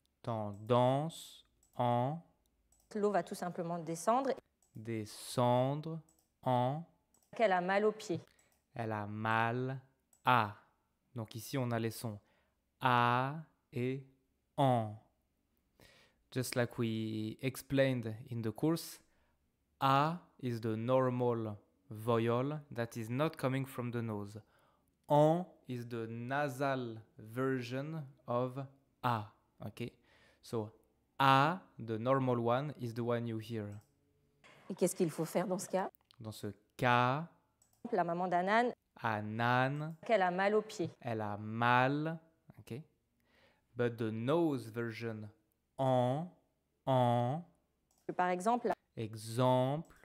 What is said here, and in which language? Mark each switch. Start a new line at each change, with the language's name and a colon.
French: tendance, en, l'eau va tout simplement descendre, descendre, en, qu'elle a mal aux pieds. elle a mal, à. Donc ici, on a les sons a et en.
English: Just like we explained in the course, a is the normal vowel that is not coming from the nose. En is the nasal version of a. Okay? So a, the normal one, is the one you hear.
French: Et qu'est-ce qu'il faut faire dans ce cas? Dans ce cas, La maman d'Anan, Anan, qu'elle a mal aux pieds. elle a mal.
English: Okay? But the nose version, en,
French: Par exemple, exemple,